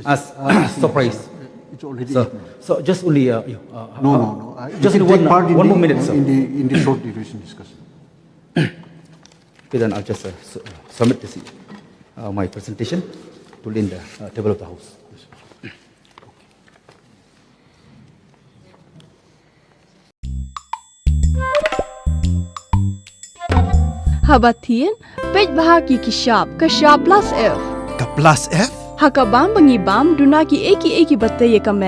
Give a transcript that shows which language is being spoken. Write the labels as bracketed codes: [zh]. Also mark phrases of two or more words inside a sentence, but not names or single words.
[en] As surprise. It's already so just only no. just you can take part in one more minute, sir. in the short duration discussion. Okay, then I'll just submit this, my presentation to the table of the House. [kha] Habatin, page bahagi kishap, kashap [en] plus F. [kha] Ka [en] plus F? [kha] Hakabam bangibam dunaki eki batay kamet.